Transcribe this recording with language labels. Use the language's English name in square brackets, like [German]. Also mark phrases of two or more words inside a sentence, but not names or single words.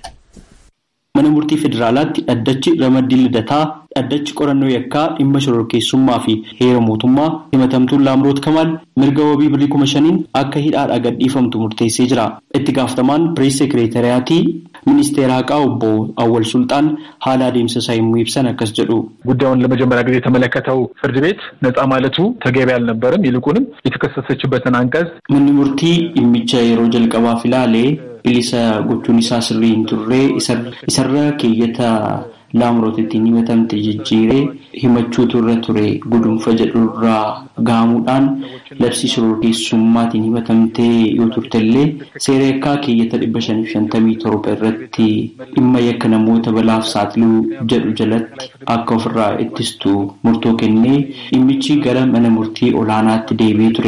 [Oromo] Mana murtii federaalaatti dhaddachi ramaddii lidataa dhaddachi qorannoo yakkaa dhimma shororkeessummaa fi heera mootummaa himatamtuun Laamroot Kamaal mirga wabii birrii 5,000 akka hidhaadhaa gadhiifamtu murteessee jira. Itti gaafatamaan pirees sekireetariyaatii ministeera haqaa obbo Awwal Sultaan haala adeemsa isaa yommuu ibsan akkas jedhu. [Amharic] ጉዳዩን ለመጀመሪያ ጊዜ የተመለከተው ፍርድ ቤት ነፃ ማለቱ ተገቢ አልነበረም። ይልቁንም የተከሰሰችበትን አንቀጽ [Oromo] manni murtii dhimmicha yeroo jalqabaaf ilaalee bilisa gochuun isaa sirrii hin turre isarra keeyyata Laamroot ittiin himatamte jijjiiree himachuutu irra ture gudunfa jedhurraa gaamuudhaan labsii shororkeessummaatiin himatamtee yoo turtellee seera yakkaa keeyyata 557 irratti dhimma yakka namoota balaaf saaxiluu jedhu jalatti akka ofirraa ittistu murtoo kennee dhimmichi gara mana murtii olaanaatti deebi'ee ture.